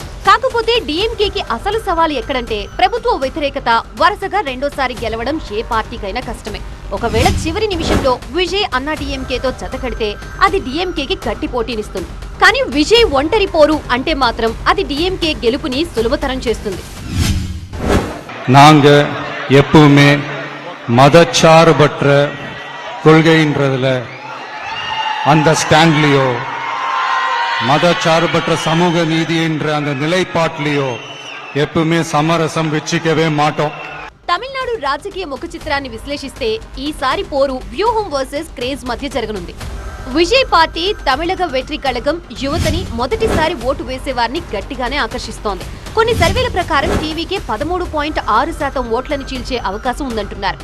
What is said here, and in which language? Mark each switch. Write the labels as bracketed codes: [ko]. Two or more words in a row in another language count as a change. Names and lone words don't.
[te] కాకపోతే డిఎంకేకి అసలు సవాలు ఎక్కడంటే ప్రభుత్వ వ్యతిరేకత. వరుసగా రెండోసారి గెలవడం ఏ పార్టీకైనా కష్టమే. ఒకవేళ చివరి నిమిషంలో విజయ్ అన్నా డిఎంకేతో జతకడితే అది డిఎంకేకి గట్టి పోటీనిస్తుంది. కానీ విజయ్ ఒంటరి పోరు అంటే మాత్రం అది డిఎంకే గెలుపుని సులభతరం చేస్తుంది. [ta] நாங்க எப்பவுமே மதச்சார்பற்ற கொள்கைன்றதுல அந்த ஸ்டாண்ட்லயோ மதச்சார்பற்ற சமூக நீதி என்ற அந்த நிலைப்பாட்டிலையோ எப்பவுமே சமரசம் வெச்சிக்கவே மாட்டோம். [te] తమిళనాడు రాజకీయ ముఖ చిత్రాన్ని విశ్లేషిస్తే ఈసారి పోరు వ్యూహం వర్సెస్ క్రేజ్ మధ్య జరగనుంది. విజయ్ పార్టీ తమిళగ వెట్రి కళగం యువతని మొదటిసారి ఓటు వేసేవారిని గట్టిగానే ఆకర్షిస్తోంది. కొన్ని సర్వేల ప్రకారం టీవీకే 13.6% ఓట్లను చీల్చే అవకాశం ఉందంటున్నారు.